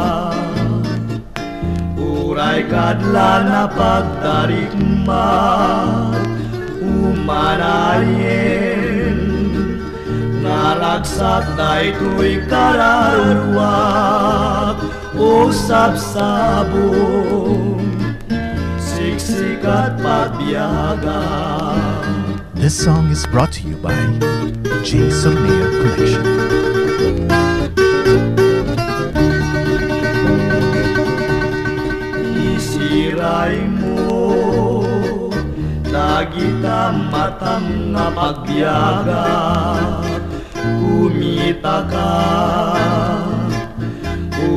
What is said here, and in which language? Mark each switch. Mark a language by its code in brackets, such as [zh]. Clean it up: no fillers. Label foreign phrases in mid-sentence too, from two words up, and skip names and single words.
[ilo] Uray kadla na pagdarikmat umanayin naragsak daytoy kararwak o sabsabong siksikat pagbiyaga. [en] This song is brought to you by J. Sorneo Collection. [ilo] Isiray mo dagita matam nga pagbiyaga kumita ka.